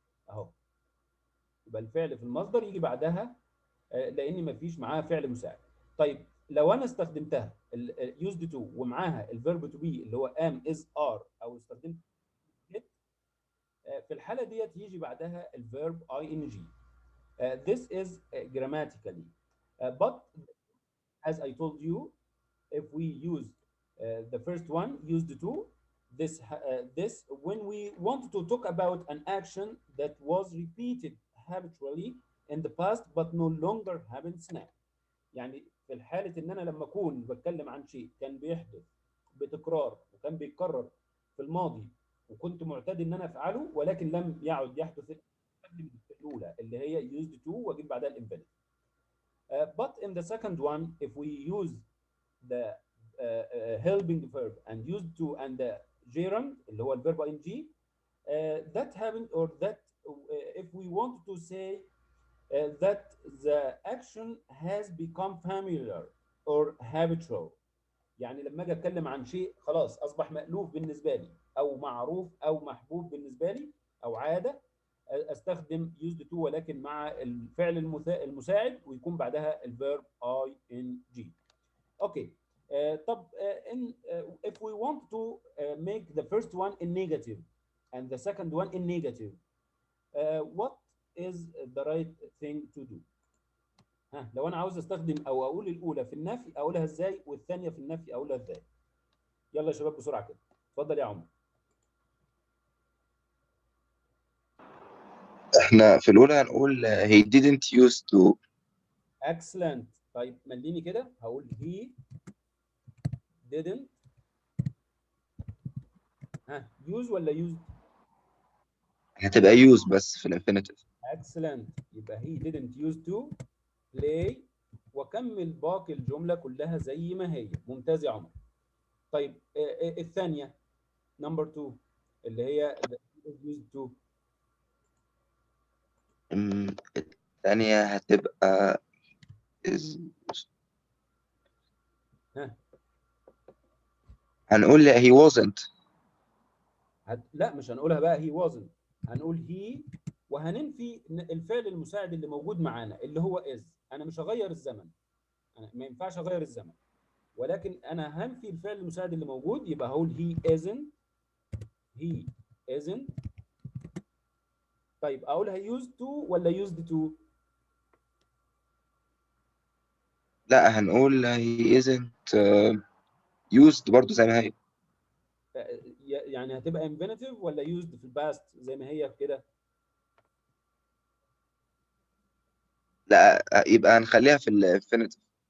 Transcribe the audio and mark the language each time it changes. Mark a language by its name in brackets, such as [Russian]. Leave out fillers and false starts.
[Arabic] اهو، يبقى الفعل في المصدر يجي بعدها لان مفيش معاها فعل مساعد. طيب لو انا استخدمتها used to ومعاها الفيرب to be اللي هو am is are، او استخدمت it، في الحاله ديت يجي بعدها الفيرب ing. [English] This is grammatically, but as I told you, if we use the first one used to, this when we want to talk about an action that was repeated habitually in the past but no longer happens now. [Arabic] يعني في الحالة ان انا لما اكون بتكلم عن شيء كان بيحدث بتكرار وكان بيتكرر في الماضي وكنت معتاد ان انا افعله ولكن لم يعد يحدث، الاولى اللي هي used to واجيب بعدها الانفينيتيف. [English] But in the second one, if we use the helping verb and used to and the gerund [Arabic] اللي هو الفيرب ing, [English] that happened or that if we want to say that the action has become familiar or habitual. [Arabic] يعني لما اجي اتكلم عن شيء خلاص اصبح مألوف بالنسبه لي او معروف او محبوب بالنسبه لي او عاده، استخدم used to ولكن مع الفعل المساعد ويكون بعدها الفيرب ing. اوكي. طب [English] if we want to make the first one in negative and the second one in negative, what is the right thing to do؟ [Arabic] ها، لو انا عاوز استخدم او اقول الاولى في النفي اقولها ازاي والثانيه في النفي اقولها ازاي؟ يلا يا شباب بسرعه كده، اتفضل يا عمر. احنا في الأولى هنقول [English] he didn't used to. excellent. [Arabic] طيب مليني كده، هقول [English] he didn't use [Arabic] ولا used؟ هتبقى use بس في الانفينيتيف. [English] excellent. [Arabic] يبقى [English] he didn't use to play [Arabic] وكمل باقي الجمله كلها زي ما هي. ممتاز يا عمر. طيب الثانيه نمبر 2 اللي هي used to. الثانية هتبقى is. هنقول [English] he wasn't. [Arabic] لا مش هنقولها بقى [English] he wasn't، [Arabic] هنقول he وهننفي الفعل المساعد اللي موجود معانا اللي هو is. انا مش هغير الزمن، انا ما ينفعش اغير الزمن، ولكن انا هنفي الفعل المساعد اللي موجود، يبقى هقول [English] he isn't. [Arabic] طيب اقولها used to ولا used to؟ لا، هنقول [English] he isn't used [Arabic] برضه زي ما هي. يعني هتبقى infinitive ولا used في الباست زي ما هي كده؟ لا، يبقى هنخليها في الانفينيتيف.